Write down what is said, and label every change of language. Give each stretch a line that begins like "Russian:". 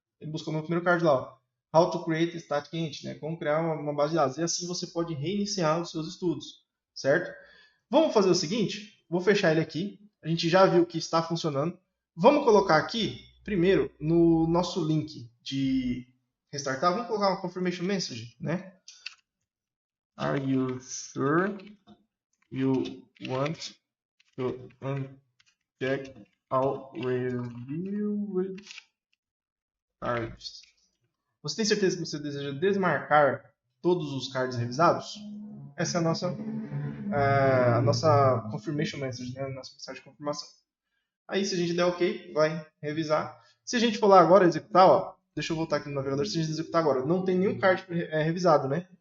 Portuguese: Ele buscou o meu primeiro card lá, ó.
English: How to create static entity,
Portuguese: né? Como criar uma base de dados. E assim você pode reiniciar os seus estudos, certo? Vamos fazer o seguinte, vou fechar ele aqui. A gente já viu que está funcionando. Vamos colocar aqui, primeiro, no nosso link de restartar, vamos colocar uma confirmation message, né?
English: Are you sure you want to uncheck all reviewed cards?
Portuguese: Você tem certeza que você deseja desmarcar todos os cards revisados? Essa é a nossa confirmation message, né? A nossa mensagem de confirmação. Aí, se a gente der OK, vai revisar. Se a gente for lá agora executar, ó, deixa eu voltar aqui no navegador. Se a gente executar agora, não tem nenhum card revisado, né?